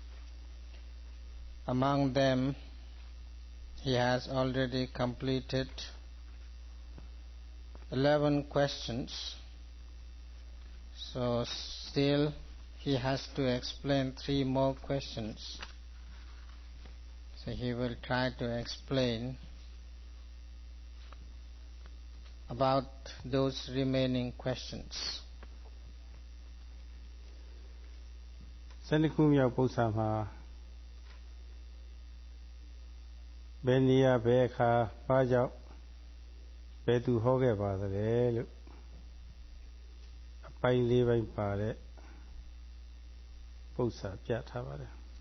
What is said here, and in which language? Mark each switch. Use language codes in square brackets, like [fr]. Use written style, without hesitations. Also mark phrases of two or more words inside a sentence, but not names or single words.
[en] Among them, he has already completed 11 questions, so still he has to explain 3 more questions. So he will try to explain about those remaining questions. [my] စနစ်ခုမြောက်ပု္ပ္ပာမှာဘယ်နေရာဘယ်အခါဘာကြောင့်ဘယ်သူဟောခဲ့ပါသလဲလို့အပိုင်း၄ပိုင်းပါတဲ့ပု္ပ္ပာပြထားပါတယ်